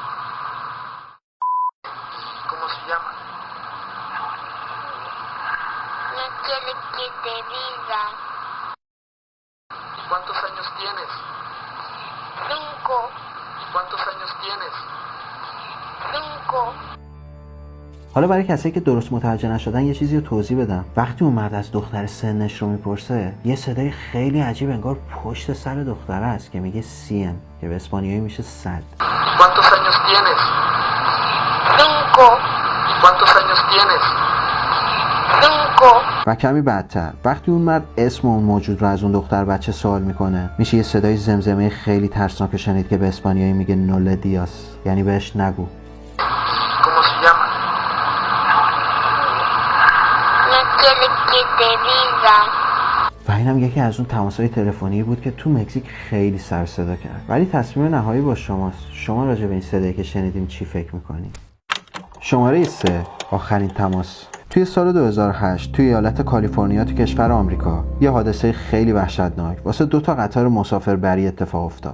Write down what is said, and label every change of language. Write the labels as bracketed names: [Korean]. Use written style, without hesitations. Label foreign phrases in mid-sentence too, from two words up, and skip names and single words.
[Spanish] ¿Y cómo se llama? No quiere que te diga. ¿Y cuántos años tienes? 5. ¿Y cuántos años tienes? 5. [Persian] حالا برای کسایی که درست متوجه نشدن یه چیزی رو توضیح بدم. وقتی اون مرد از دختر سنش رو میپرسه یه صدای خیلی عجیب انگار پشت سر دختره است که میگه 100 که به اسپانیایی میشه 100. [Spanish] ¿Y cuántos años tienes? 5. ¿Y cuántos años tienes? 5. [Persian] و کمی بعدتر وقتی اون مرد اسم اون موجود رو از اون دختر بچه سوال میکنه میشه یه صدای زمزمه خیلی ترسناک شنید که به اسپانیایی میگه [Spanish] no le digas, [Persian] یعنی بهش نگو. [Spanish] ¿Cómo se llama? No quiere que te diga. [Persian] و اینم یکی از اون تماس‌های تلفنی بود که تو مکزیک خیلی سر صدا کرد. ولی تصمیم نهایی با شماست. شما راجع به این صدایی که شنیدیم چی فکر میکنید؟ شماره 3 آخرین تماس. توی سال 2008 توی ایالت کالیفرنیا تو کشور آمریکا یه حادثه خیلی وحشتناک واسه 2 تا قطار مسافربری اتفاق افتاد.